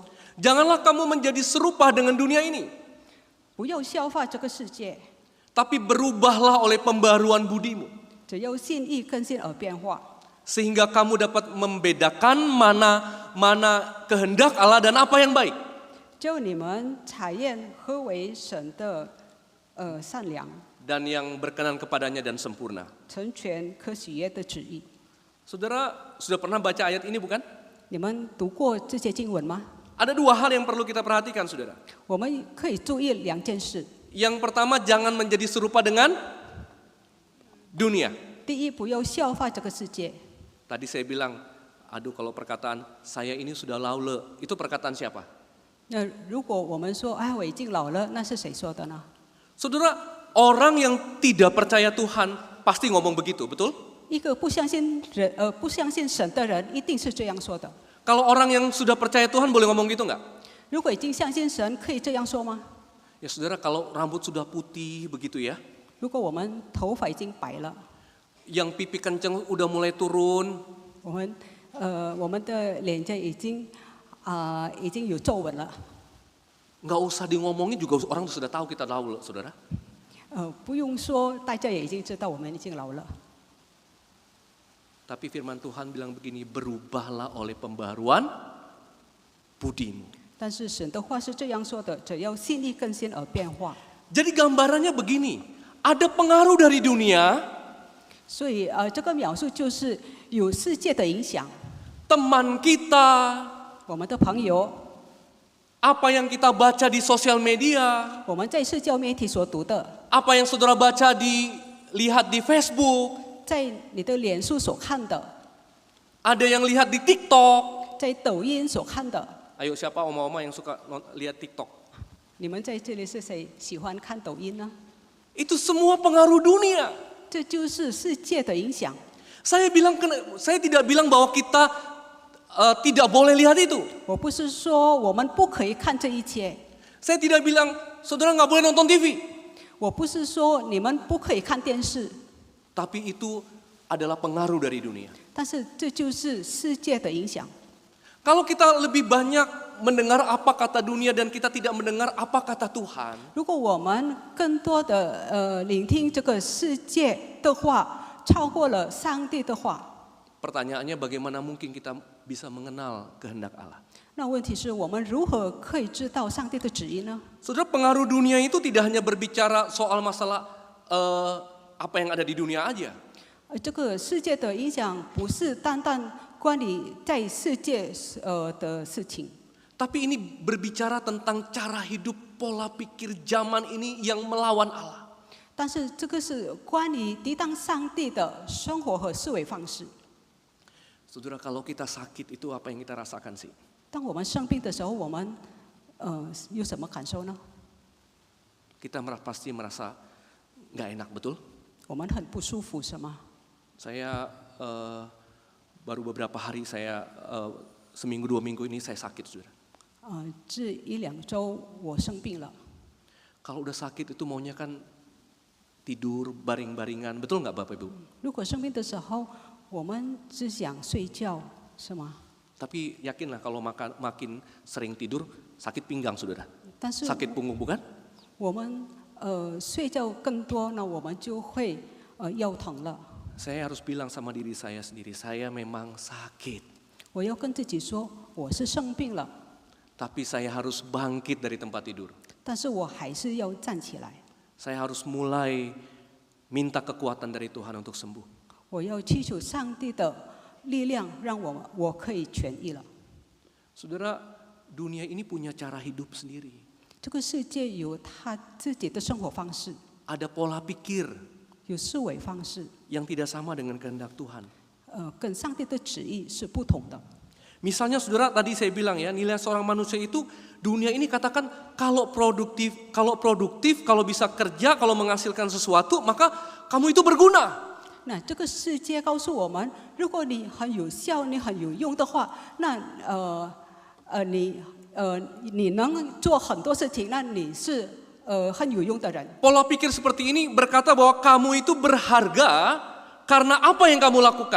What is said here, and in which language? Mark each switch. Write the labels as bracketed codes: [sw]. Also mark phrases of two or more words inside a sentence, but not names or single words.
[id] Janganlah kamu menjadi serupa dengan dunia ini, [zh] 不要效法这个世界， [id] tapi berubahlah oleh pembaruan budimu. [zh] 只要心意更新而变化， [id] Sehingga kamu dapat membedakan mana kehendak Allah dan apa yang baik. [zh] 就你们查验何为神的善良、 [id] Dan yang berkenan kepadanya dan sempurna. [zh] 成全可喜悦的旨意。 [id] Saudara sudah pernah baca ayat ini bukan? [zh] 你们读过这些经文吗？ [id] Ada dua hal yang perlu kita perhatikan, saudara. [zh] 我们可以注意两件事。 [id] Yang pertama, jangan menjadi serupa dengan dunia. [zh] 第一，不要效法这个世界。 [id] Tadi saya bilang, aduh kalau perkataan saya ini sudah laule, itu perkataan siapa? [zh] 那如果我们说，哎，我已经老了，那是谁说的呢？ [id] Saudara, orang yang tidak percaya Tuhan pasti ngomong begitu, betul? [zh] 一个不相信神的人，一定是这样说的。 [id] Kalau orang yang sudah percaya Tuhan boleh ngomong gitu nggak? [zh] 如果已经相信神，可以这样说吗？ [id] Ya saudara, kalau rambut sudah putih begitu ya, [zh] 如果我们头发已经白了， [id] yang pipi kenceng udah mulai turun, [zh] 我们的脸颊已经有皱纹了， [id] nggak usah di ngomongin juga orang sudah tahu kita laul, saudara. [zh] 不用说，大家也已经知道我们已经老了。 [id] Tapi firman Tuhan bilang begini, berubahlah oleh pembaruan budimu. [zh] 但是神的话是这样说的：只要心意更新而变化。 [id] Jadi gambarannya begini, ada pengaruh dari dunia, [zh] 所以这个描述就是有世界的影响， [id] teman kita, [zh] 我们的朋友， [id] apa yang kita baca di sosial media, [zh] 我们在社交媒体所读的， [id] apa yang saudara baca lihat di Facebook, [zh] 在你的脸书所看的， [id] ada yang lihat di TikTok. [zh] 在抖音所看的。 [id] Ayo siapa oma-oma yang suka lihat TikTok? [zh] 你们在这里是谁喜欢看抖音呢？ [id] Itu semua pengaruh dunia. [zh] 这就是世界的影响。 [id] Saya tidak bilang bahwa kita tidak boleh lihat itu. [zh] 我不是说我们不可以看这一切， [id] Saya tidak bilang saudara nggak boleh nonton TV. [zh] 我不是说你们不可以看电视， [id] Tapi itu adalah pengaruh dari dunia. [zh] 但是这就是世界的影响。 [id] Kalau kita lebih banyak mendengar apa kata dunia dan kita tidak mendengar apa kata Tuhan, [zh] 如果我们更多的聆听这个世界的话，超过了上帝的话， [id] pertanyaannya bagaimana mungkin kita bisa mengenal kehendak Allah? [zh] 那问题是我们如何可以知道上帝的旨意呢？ [id] Saudara, pengaruh dunia itu tidak hanya berbicara soal masalah apa yang ada di dunia aja. [zh] 这个世界的影响不是单单关于在世界的事情， [id] Tapi ini berbicara tentang cara hidup, pola pikir zaman ini yang melawan Allah. [zh] 但是这个是关于抵挡上帝的生活和思维方式。 [id] Saudara, kalau kita sakit itu apa yang kita rasakan sih? [zh] 当我们生病的时候，我们有什么感受呢？ [id] Kita pasti merasa nggak enak, betul? [zh] 我们很不舒服，是吗？ [id] Saya baru beberapa hari seminggu 2 minggu ini saya sakit, saudara. [zh] 这1、2周我生病了。 [id] Kalau udah sakit itu maunya kan tidur baring-baringan, betul nggak Bapak Ibu? [zh] 如果生病的时候，我们只想睡觉，是吗？ [id] Tapi yakinlah kalau makin sering tidur sakit pinggang, saudara. [zh] 但是 [id] Sakit punggung bukan? [zh] 我们睡觉更多，那我们就会腰疼了。 [id] Saya harus bilang sama diri saya sendiri, saya memang sakit. [zh] 我要跟自己说，我是生病了， [id] Tapi saya harus bangkit dari tempat tidur. [zh] 但是我还是要站起来， [id] Saya harus mulai minta kekuatan dari Tuhan untuk sembuh. [zh] 我要祈求上帝的力量让我可以痊愈了。 [id] Saudara, dunia ini punya cara hidup sendiri. [zh] 这个世界有他自己的生活方式， [id] Ada pola pikir [zh] 有思维方式， [id] yang tidak sama dengan kehendak Tuhan. [zh] 跟上帝的旨意是不同的。 [id] Misalnya saudara, tadi saya bilang ya, nilai seorang manusia itu dunia ini katakan kalau produktif, kalau bisa kerja, kalau menghasilkan sesuatu, maka kamu itu berguna. [zh] 那这个世界告诉我们，如果你很有效，你很有用的话，那你能做很多事情，那你是很有用的人。 [id] Pola pikir seperti ini berkata bahwa kamu itu berharga karena apa yang kamu lakukan.